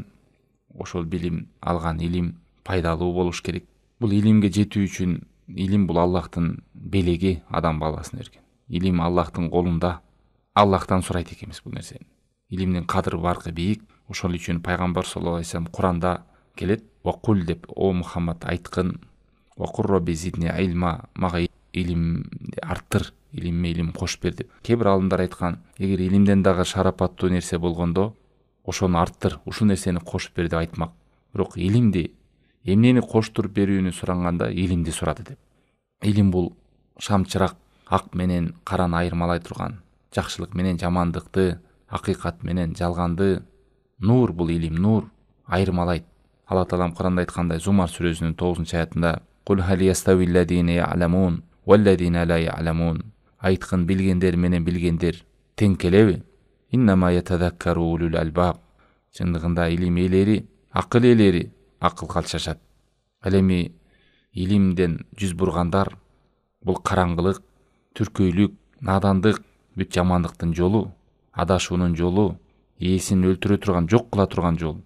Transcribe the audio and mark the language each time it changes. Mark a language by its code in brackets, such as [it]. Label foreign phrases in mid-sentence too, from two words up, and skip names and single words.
[ky] Ошол билим, алган илим пайдалуу болуш керек. Бул илимге жетүү үчүн, илим бул Аллахтын белеги адам баласына берген. Илим Аллахтын колунда. Аллахтан сурайт экенбиз бул нерсени. Илимдин кадыры баркы бийик. Ошол үчүн пайгамбар [ar] صلى الله عليه وسلم [ky] Куранда келет: "Вакул" деп, о Мухаммад айткын: [ar] "وقل رب زدني علما", [ky] мага илимди арттыр, илимме илим кошуп бер деп. Кээ бир алымдар айткан, эгер илимден дагы шарапаттуу нерсе болгондо, ошону арттыр, ушул нерсени кошуп бер деп айтмак. Бирок илимди, эмнени коштуруп берүүнү суранганда илимди сурады деп. Илим бул шамчырак, ак менен караны айырмалай турган, жакшылык менен жамандыкты, акыйкат менен жалганды, нур бул илим, нур айырмалайт. Алла Таалам Куранда айткандай, Зумар сүрөсүнүн 9-аятында: [ar] "قل هل يستوي الذين يعلمون والذين لا يعلمون". [ky] Айткын, билгендер менен билгендер тең келеби? [ar] إنما يتذكر أولو الألباب. [ky] Чындыгында илим ээлери, акыл ээлери акыл калчашат. Ал эми илимден жүз бургандар бул караңгылык, түркөйлүк, надандык, бүт жамандыктын жолу, адашуунун жолу, ээсин өлтүрө турган, жок кыла турган жол.